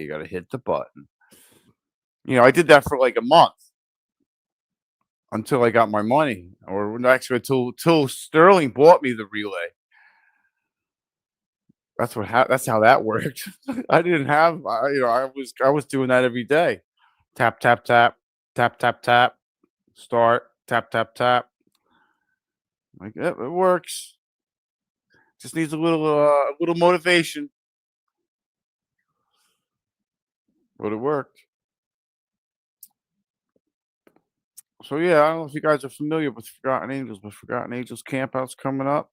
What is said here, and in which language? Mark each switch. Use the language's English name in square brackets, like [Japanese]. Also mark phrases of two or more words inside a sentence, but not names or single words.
[English] You got to hit the button. I did that for like a month until I got my money, or actually until Sterling bought me the relay. That's how that worked. I didn't have, I was doing that every day. Tap, tap, tap, tap, tap, tap, start, tap, tap, tap. Like, yeah, it works. Just needs a little motivation. But it worked. So yeah, I don't know if you guys are familiar with Forgotten Angels, but Forgotten Angels Campout's coming up.